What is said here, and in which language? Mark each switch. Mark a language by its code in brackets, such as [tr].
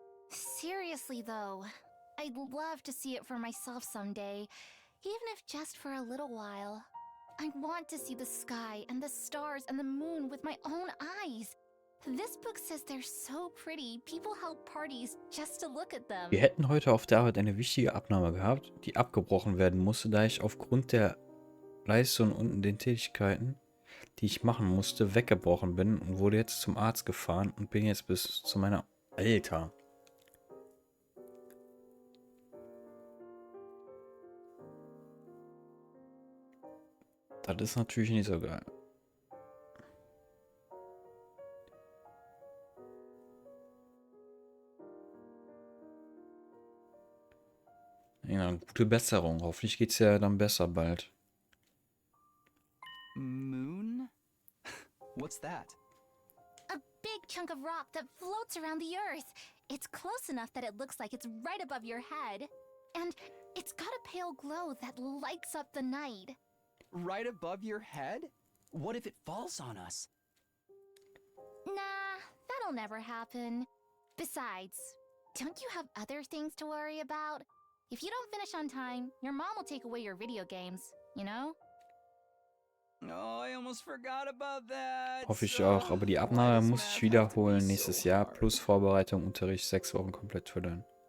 [en] Seriously though, I'd love to see it for myself someday, even if just for a little while. I want to see the sky and the stars and the moon with my own eyes. This book says they're so pretty, people held parties just to look at them. [de] Wir hätten heute auf der Arbeit eine wichtige Abnahme gehabt, die abgebrochen werden musste, da ich aufgrund der Leiste und unten den Tätigkeiten, die ich machen musste, weggebrochen bin und wurde jetzt zum Arzt gefahren und bin jetzt bis zu meiner... Alter. Das ist natürlich nicht so geil. Ja, gute Besserung. Hoffentlich geht's ja dann besser bald. [en] Moon? What's that? A big chunk of rock that floats around the Earth. It's close enough that it looks like it's right above your head. And it's got a pale glow that lights up the night. Right above your head? What if it falls on us? Nah, that'll never happen. Besides, don't you have other things to worry about? If you don't finish on time, your mom will take away your video games, you know? Oh, I almost forgot about that. [de] Hoffe ich auch. Aber die Abnahme muss ich wiederholen nächstes Jahr. Plus Vorbereitung, Unterricht, 6 Wochen komplett füllen.